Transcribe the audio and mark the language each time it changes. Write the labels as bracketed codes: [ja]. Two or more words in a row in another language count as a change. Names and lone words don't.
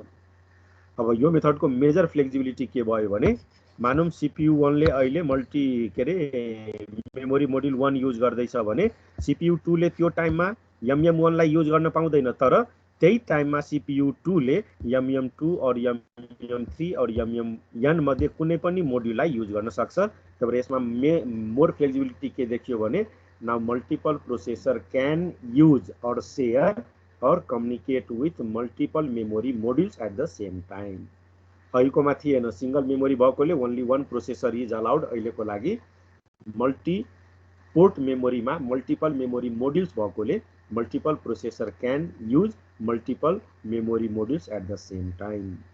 [ne] अब यो मेथडको [en] major flexibility [ne] के भयो भने, मानौँ सिपियु 1 ले अहिले [en] memory module 1 use [ne] गर्दैछ भने सिपियु 2 ले त्यो टाइममा MM1 लाई युज गर्न पाउँदैन, तर त्यही टाइममा सिपियु 2 ले MM2 और MM3 और MMN मध्ये कुनै पनि मोड्युललाई युज गर्न सक्छ। त्यही भएर यसमा [en] more flexibility [ne] के देखियो भने, [en] now multiple processor can use or share or communicate with multiple memory modules at the same time. [ne] अहिलेकोमा थिएन, [en] single memory भएकोले only one processor is allowed. [ne] अहिलेको लागि [en] multi port memory multiple memory modules भएकोले multiple processor can use multiple memory modules at the same time.